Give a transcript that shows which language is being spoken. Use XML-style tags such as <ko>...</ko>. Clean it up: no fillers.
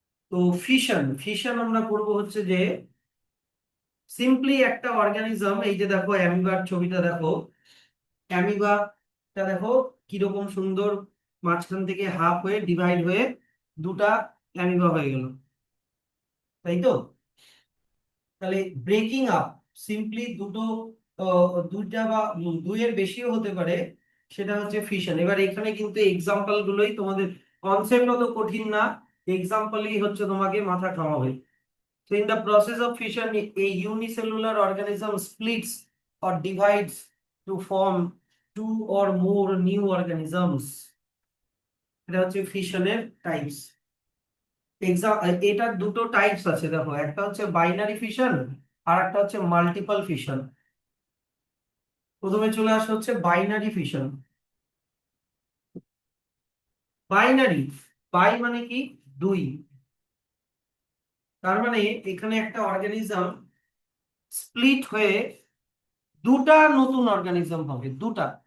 <bn>তো fission fission আমরা করবো হচ্ছে যে সিম্পলি একটা অর্গানিজম, এই যে দেখো অ্যামিবার ছবিটা দেখো, অ্যামিবাটা দেখো কিরকম সুন্দর, মাঝখান থেকে হাফ হয়ে ডিভাইড হয়ে দুটা অ্যামিবা হয়ে গেল, তাই তো? তাহলে ব্রেকিং আপ, সিম্পলি দুইটা বা দুইয়ের বেশিও হতে পারে, সেটা হচ্ছে ফিশন। এবার এখানে কিন্তু এক্সাম্পল গুলোই তোমাদের, কনসেপ্ট অত কঠিন না, এক্সাম্পলই হচ্ছে তোমাকে মাথা খাওয়াবে।</bn> <en>So in the process of fission, a unicellular organism splits or divides to form two or more new organisms.</en> <bn>এটা হচ্ছে ফিশনের টাইপস। এটার দুটো টাইপস আছে, দেখো, একটা হচ্ছে বাইনারি ফিশন আর একটা হচ্ছে মাল্টিপল ফিশন। প্রথমে চলে আসা হচ্ছে বাইনারি ফিশন। বাইনারি, বাই মানে কি? দুই। তার মানে এখানে একটা অর্গানিজম স্প্লিট হয়ে দুটা নতুন অর্গানিজম হবে, দুটা।</bn>